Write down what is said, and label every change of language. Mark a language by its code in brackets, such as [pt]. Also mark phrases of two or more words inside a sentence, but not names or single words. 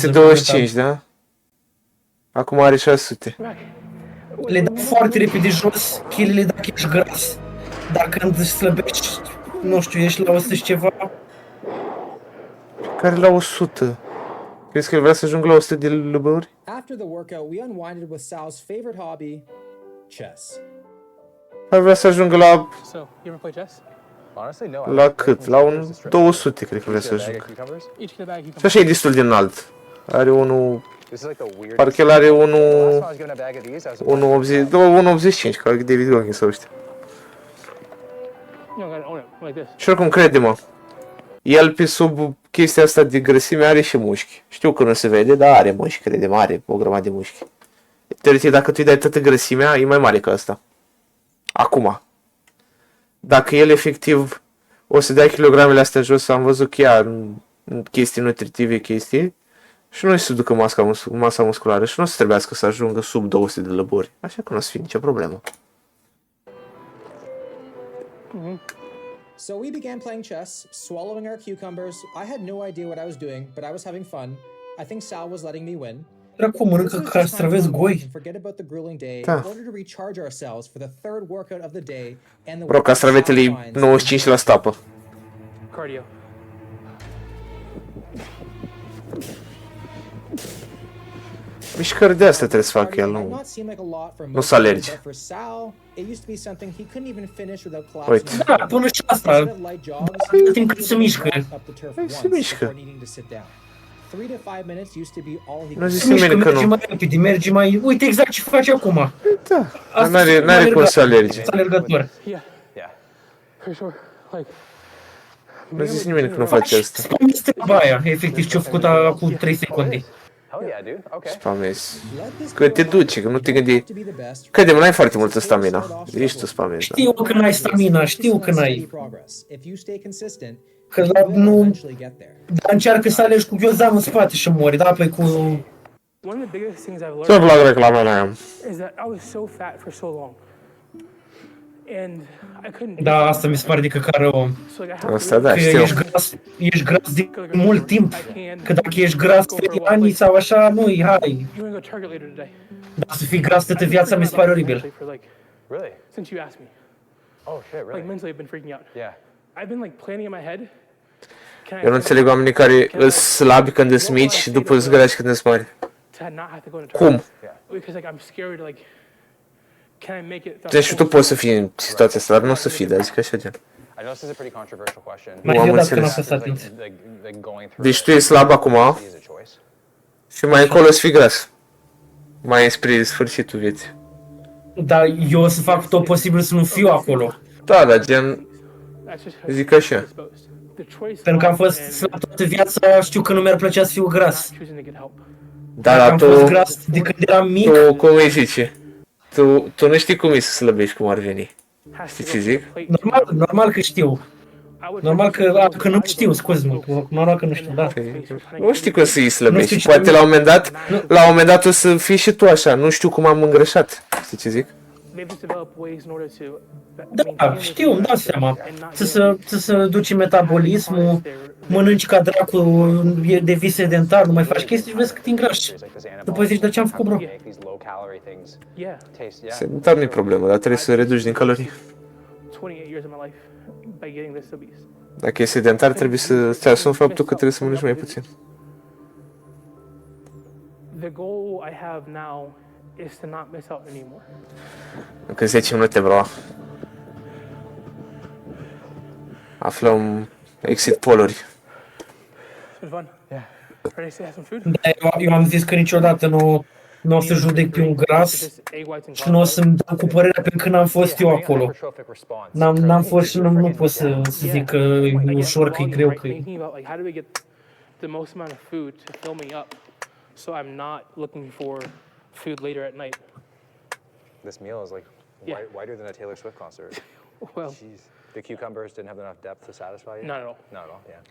[ro] 725, da? Acum are 600. Le dau foarte repede jos, chilele dacă ești gras. Dar când îți slăbești, nu știu, ești la 100 și ceva, Care la 100? Crezi că el vrea să ajungă la 100 de lăbăuri? [en] After the workout, we unwinded with Sal's favorite hobby, chess. [ro] Ar vrea să ajungă la, [en] So, you ever play chess? Honestly, no. [ro] la cât? La un 200, cred că vrea să ajungă. [en] Each get a bag, you [ro] Și așa e destul de înalt. Are unul, [en] This is like the weirdest. [ro] parcă el are [en] The last time I [ro] 1, [en] was given a bag of these, I was [ro] 1,85, ca David Goggins sau ăștia. [en] know, gotta own it, like this. [ro] Și oricum, crede-mă, el pe sub chestia asta de grăsime are și mușchi. Știu că nu se vede, dar are mușchi, crede-mă, are o grămadă de mușchi. Teoretic, dacă tu îi dai toată grăsimea, e mai mare ca asta. Acum. Dacă el efectiv o să dea kilogramele astea jos, am văzut că ia chestii nutritive, chestii, și nu o să ducă masa musculară și nu o să trebuiască să ajungă sub 200 de lăburi. Așa că nu o să fie nicio problemă. [en] So we began playing chess, swallowing our cucumbers. I had no idea what I was doing, but I was having fun. I think Sal was letting me win. [ro] Dracu, mănâncă castraveți goi. [en] Forget about the grueling day [ro] Da. [en] in order to recharge ourselves for the third workout of the day and the [ro] Bro, castravetele e 95% apă. [en] Cardio. [ro] Mișcări de astea trebuie să facă el, nu. Nu să alergi. Uite. Da, până și asta. Timp cât se mișcă. Se mișcă. Nu Nu zice Se mișcă, nimeni că merge nu. mai repede, merge mai... Uite exact ce face acum. Da, Asta n-are cum să alerge. alergător. [en] Yeah, Yeah. for sure. Like, [ro] Nu zice nimeni că nu face asta. Spamezi treaba aia, efectiv, ce-a făcut acum 3 secunde. [en] Hell yeah, dude. Okay. [ro] Spamezi. Că te duce, că nu te gândi. Crede-mă, n-ai foarte multă stamina. Ești tu spamezi, da. Știu că n-ai stamina, știu că n-ai. Că la, nu... Dar încearcă să alegi cu ghiozdan în spate și mori, da? Păi cu... [en] one of the biggest things I've [ro] Ce [en] learned [ro] plac reclamele aia? [en] is that I was so fat for so long. And I couldn't do [ro] Da, [en] something. [ro] asta mi se pare de căcare om. [en] So like I have [ro] Asta [en] to [ro] da, Că știu. ești gras de mult timp. Că dacă ești gras 3 ani sau așa, nu-i, hai. [en] You want to go target later today? [ro] Dar să fii gras toată viața mi se pare oribil. [en] For like, Really? since you asked me, Oh shit, really? like mentally I've been freaking out. Yeah. I've been like planning in my head. Can I [ro] Eu nu înțeleg oamenii care îs slabi când îs mici și după îs grași când îs mari. [en] to not have to go into [ro] Cum? [en] because like I'm scared like can I make it [ro] Deci și tu poți să fii în situația asta, dar nu o să fii, dar zic așa gen. [en] I know this is a pretty controversial question. [ro] Mai Nu am eu dat că n-am înțeles. fost atent. [en] Like going through [ro] Deci tu ești slab acum [en] is a choice. [ro] și mai încolo să fii gras. Mai spre sfârșitul vieții. Dar eu o să fac tot posibil să nu fiu acolo. Da, dar gen, [en] that's just [ro] zic așa. [en] exposed. The choice [ro] Pentru că am [en] lies [ro] fost [en] in [ro] slab toată viața, știu că nu mi-ar plăcea să fiu gras. [en] not choosing to get help. [ro] Da, Dacă dar am fost tu, gras de când eram mic, cum îi zice? Tu nu știi cum e să slăbești, cum ar veni. [en] Has [ro] Știi [en] to [ro] ce [en] go [ro] zic? [en] to the plate. [ro] normal că știu. Normal că nu știu, scuze-mă, normal că nu știu, da. Nu știi cum să-i Nu slăbești. știu Și ce- poate la un moment dat o să fii și tu așa. Nu știu cum am îngrășat. Știi ce zic? [en] They've just developed ways in order to [ro] Da, știu, îmi dau seama. Să duci metabolismul, mănânci ca dracu, devii sedentar, nu mai faci chestii și vezi că te îngrași. [en] Like this animal. [ro] După zici, dar ce am făcut, bro? [en] Make these low calorie things Yeah, taste. Yeah. [ro] Sedentar nu e problemă, dar trebuie să reduci din calorii. [en] 28 years of my life by getting this obese. [ro] Dacă e sedentar, trebuie să-ți asumi faptul că trebuie să mănânci mai puțin. [en] The goal I have now is to not miss out anymore. [ro] Încă 10 minute, bro. Aflăm exit poluri. [en] It's been fun. Yeah. Ready to have some food? [ro] Da, eu am zis că niciodată nu o să judec pe un gras [en] Just egg whites and [ro] și nu o să-mi dau cu părerea pe când am fost eu acolo. [en] Hypertrophic response. [ro] N-am fost și nu pot să zic că e ușor, că e greu, că e... [en] Thinking about like how do we get the most amount of food to fill me up, so I'm not looking for food later at night. This meal is like Yeah. wider than a Taylor Swift concert. Well, Jeez. The cucumbers didn't have enough depth to satisfy you? not at all. Not at all, yeah.